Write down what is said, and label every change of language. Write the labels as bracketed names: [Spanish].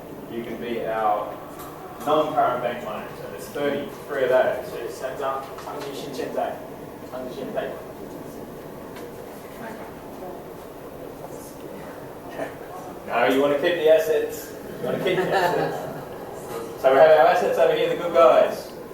[English] You can be our non-current bank loan. So there's 33 of those. [Chinese] 所以3张长期性欠债、长期性贷款。 [English] No, you want to keep the assets. You want to keep the assets. So we have our assets over here, the good guys.